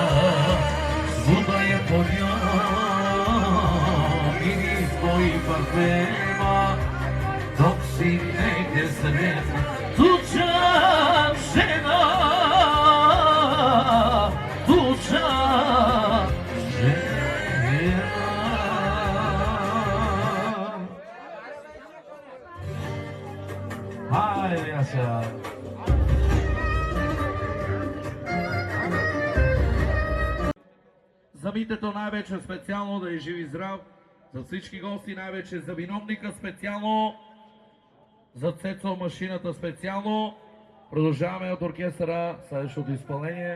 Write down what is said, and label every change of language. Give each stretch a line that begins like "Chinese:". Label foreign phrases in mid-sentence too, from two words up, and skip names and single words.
Croatian: Svuda je po njom, miris tvojih parfema, dok si negdje sretna, tuđa žena, tuđa žena. Hajde, Jaša.
Bulgarian: За битето най-вече специално да е жив и здрав, за всички гости най-вече за виновника специално, за Цецо машината специално. Продължаваме от оркестъра следващото изпълнение.